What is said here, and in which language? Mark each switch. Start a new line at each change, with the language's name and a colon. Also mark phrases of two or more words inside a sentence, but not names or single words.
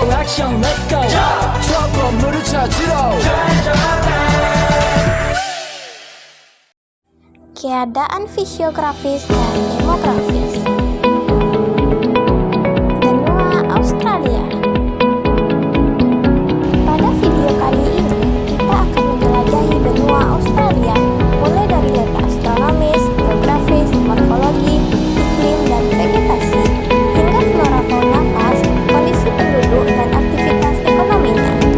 Korean: 액션
English: let's go
Korean: 저 건물을 찾으러
Indonesian: Keadaan fisiografis dan demografis benua Australia. Pada video kali ini, kita akan menjelajahi benua Australia, mulai dari letak astronomis, geografis, morfologi, iklim, dan vegetasi, hingga flora fauna khas, kondisi penduduk, dan aktivitas ekonominya.